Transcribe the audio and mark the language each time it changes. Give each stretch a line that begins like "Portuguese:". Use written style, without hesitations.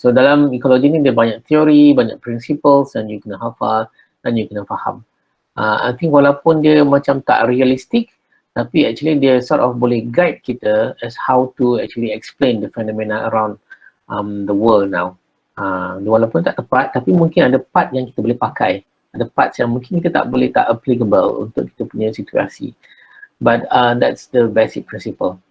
Malay: So dalam ecology ni dia banyak teori, banyak principles, dan you kena hafal dan you kena faham.
English: I think
Malay: walaupun dia macam tak
English: realistic,
Malay: tapi
English: actually
Malay: dia sort
English: of
Malay: boleh
English: guide
Malay: kita
English: as how to actually explain the phenomena around the world now.
Malay: Walaupun tak tepat, tapi mungkin ada part yang kita boleh pakai. Ada parts yang mungkin kita tak applicable untuk kita punya situasi.
English: But that's the basic principle.